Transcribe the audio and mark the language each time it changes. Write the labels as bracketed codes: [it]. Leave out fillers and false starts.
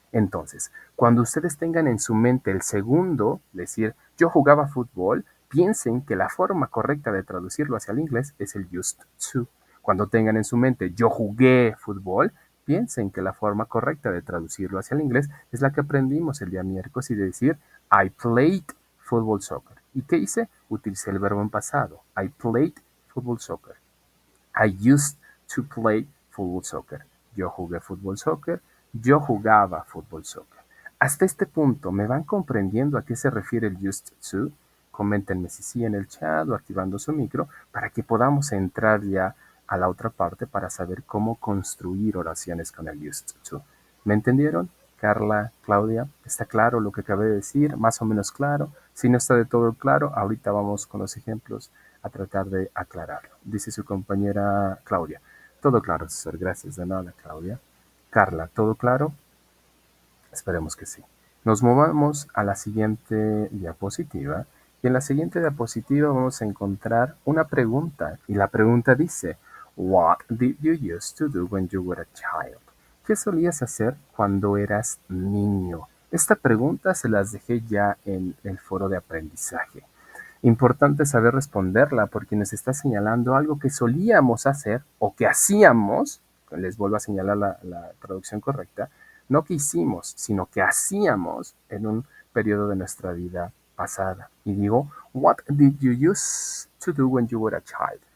[es] Entonces, cuando ustedes tengan en su mente el segundo, decir, yo jugaba fútbol, piensen que la forma correcta de traducirlo hacia el inglés es el used to. Cuando tengan en su mente, yo jugué fútbol, piensen que la forma correcta de traducirlo hacia el inglés es la que aprendimos el día miércoles y de decir, [en] I played football soccer. [es] ¿Y qué hice? Utilicé el verbo en pasado. [en] I played football soccer. I used to play football soccer. [es] Yo jugué fútbol soccer. Yo jugaba fútbol soccer. Hasta este punto, ¿me van comprendiendo a qué se refiere el used to? Coméntenme si sí en el chat o activando su micro para que podamos entrar ya a la otra parte para saber cómo construir oraciones con el used to. ¿Me entendieron? Carla, Claudia, ¿está claro lo que acabé de decir? Más o menos claro. Si no está de todo claro, ahorita vamos con los ejemplos a tratar de aclararlo. Dice su compañera Claudia. Todo claro, César. Gracias. De nada, Claudia. Carla, ¿todo claro? Esperemos que sí. Nos movamos a la siguiente diapositiva. Y en la siguiente diapositiva vamos a encontrar una pregunta. Y la pregunta dice, [en] What did you used to do when you were a child? [es] ¿Qué solías hacer cuando eras niño? Esta pregunta se las dejé ya en el foro de aprendizaje. Importante saber responderla porque nos está señalando algo que solíamos hacer o que hacíamos, les vuelvo a señalar la traducción correcta, no que hicimos, sino que hacíamos en un periodo de nuestra vida pasada. Y digo, [en] what did you used to do when you were a child?